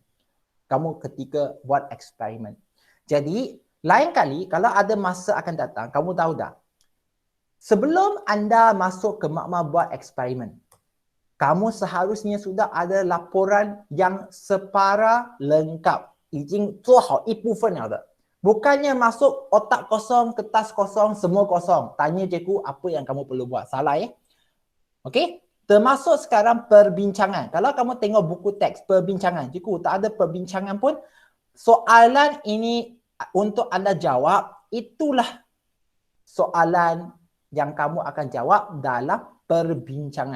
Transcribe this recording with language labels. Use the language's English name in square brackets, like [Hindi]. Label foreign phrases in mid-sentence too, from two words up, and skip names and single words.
[Malay] Kamu ketika buat eksperimen. Jadi, lain kali kalau ada masa akan datang, kamu tahu dah. Sebelum anda masuk ke makmal buat eksperimen, kamu seharusnya sudah ada laporan yang separa lengkap. [Chinese] 已经做好一部分了的. [Malay] Bukannya masuk otak kosong, kertas kosong, semua kosong. Tanya cikgu apa yang kamu perlu buat. Salah ya? Okey? Termasuk sekarang perbincangan. Kalau kamu tengok buku teks perbincangan, cikgu tak ada perbincangan pun. Soalan ini untuk anda jawab, itulah soalan yang kamu akan jawab dalam perbincangan.